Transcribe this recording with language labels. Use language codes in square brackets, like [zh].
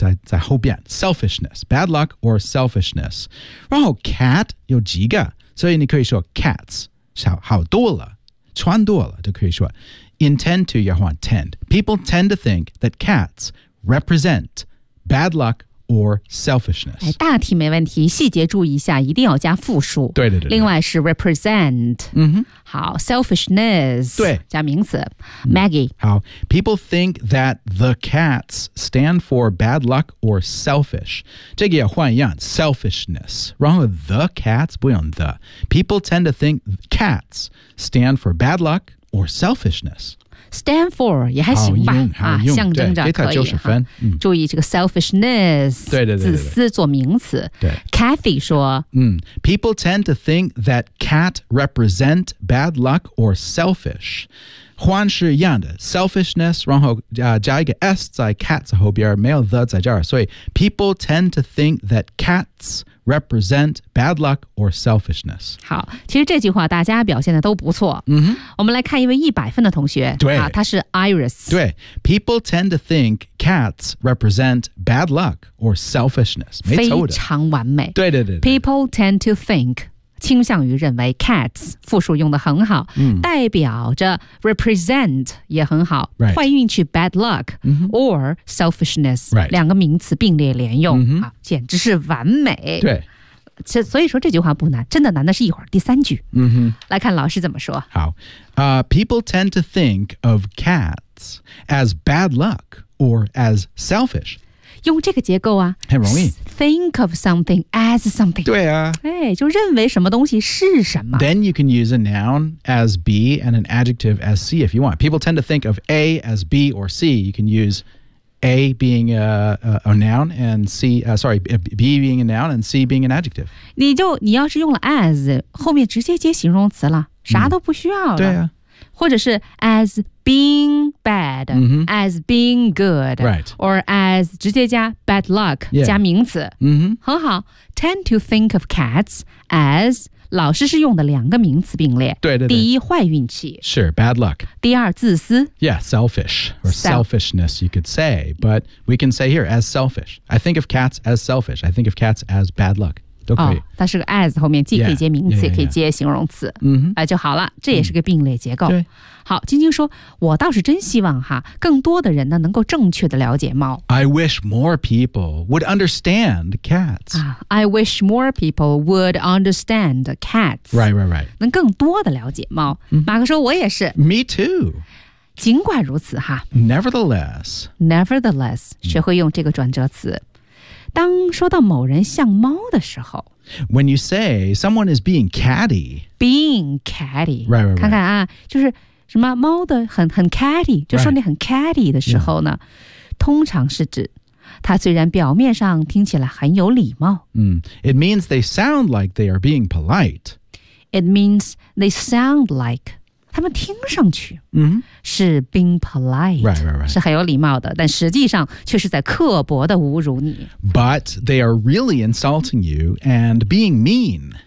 [zh] 再后边, [en] selfishness. Bad luck or selfishness. [zh] 然后 cat 有几个, 所以你可以说 cats. 好多了,穿多了都可以说 intend to, 也换 tend. [en] People tend to think that cats represent bad luck or selfishness. [zh] 哎, 大体没问题, 细节注意一下, 一定要加复数。对。另外是 represent. 好, selfishness. 对。加名词, Maggie. [en] 好, people think that the cats stand for bad luck or selfish. [zh] 这个也换一样, selfishness. 然后 the cats, 不用 the. [en] People tend to think cats stand for bad luck or selfishness. [zh] Stand for 也还行吧, 好用, 象征着可以, 注意这个 selfishness, 自私做名词。Cathy说, [en] People tend to think that cat represent bad luck or selfish. [zh] 换是一样的, selfishness, 然后加一个s在cat后边, 没有the在这儿, 所以 [en] people tend to think that cats represent bad luck or selfishness. [zh] 好, 其实这句话大家表现的都不错。我们来看一位100分的同学, 对, 啊, 他是Iris。 [en] 对, people tend to think cats represent bad luck or selfishness. [zh] 非常完美。对。 People tend to think, 倾向于认为 cats, 复数用得很好, 代表着 represent 也很好, [en] right. [zh] 坏运气 bad luck, or selfishness, [en] right. [zh] 两个名词并列连用, 简直是完美。对。所以说这句话不难, 真的难的是一会儿第三句。来看老师怎么说。 [en] 好, people tend to think of cats as bad luck or as selfish. [zh] 用这个结构啊, 很容易。 [en] Think of something as something. [zh] 对啊, 哎, 就认为什么东西是什么。 [en] Then you can use a noun as B and an adjective as C if you want. People tend to think of A as B or C. You can use A being a noun and C, B being a noun and C being an adjective. [zh] 你要是用了 as, 后面直接接形容词了, 啥都不需要了。对啊。 [en] 或者是 as being bad, as being good, right. or as [zh] 直接加 [en] bad luck, yeah. [zh] 加名词。很好, tend to think of cats as, 老师是用的两个名词并列。对。第一,坏运气。 [en] Sure, bad luck. [zh] 第二,自私。 [en] Yeah, selfish, or selfishness you could say, but we can say here as selfish. I think of cats as selfish, I think of cats as bad luck. [zh] 哦, 它是个 as 后面既可以接名词 也可以接形容词。就好了，这也是个并列结构。好，晶晶说， 我倒是真希望哈， 更多的人呢能够正确地了解猫。 [en] I wish more people would understand cats. I wish more people would understand cats. Right. [zh] 能更多地了解猫。马克说我也是。 [en] Me too. [zh] 尽管如此哈。 [en] Nevertheless. [zh] 学会用这个转折词。当说到某人像猫的时候， [en] When you say someone is being catty. Being catty. Right. [zh] 看看啊, 就是什么猫的很 catty, 就说你很 catty 的时候呢, [en] right. [zh] 通常是指他虽然表面上听起来很有礼貌。 [en] It means they sound like they are being polite. It means they sound like [zh] 他们听上去 是 [en] being polite, right. [zh] 是很有礼貌的, 但实际上却是在刻薄地侮辱你。 [en] But they are really insulting you and being mean.